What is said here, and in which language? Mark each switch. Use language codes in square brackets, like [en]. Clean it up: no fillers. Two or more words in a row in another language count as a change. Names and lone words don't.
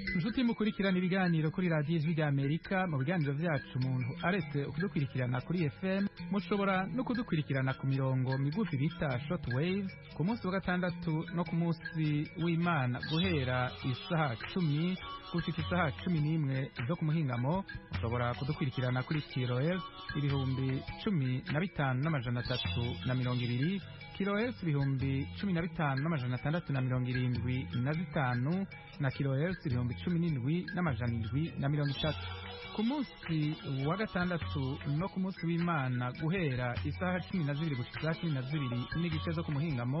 [rn] inshuti mukurikirana ibiganiro kuri radiyo ijwi ry'Amerika. Mu biganiro vyacu umuntu aretse ukudukurikirana kuri FM, mushobora no kudukurikirana ku mirongo migufi bita [en] short waves [rn] ku munsi wa gatandatu no ku munsi w'Imana guhera isaha 10 gushika isaha 11 zo ku muhingamo. Mushobora kudukurikirana kuri kilohertz 15,320 kilohertz 15,675 na kilohertz 17,730 ku munsi wa gatandatu no ku munsi w'Imana guhera isaha 12 gushika 12 n'igice zo ku muhingamo.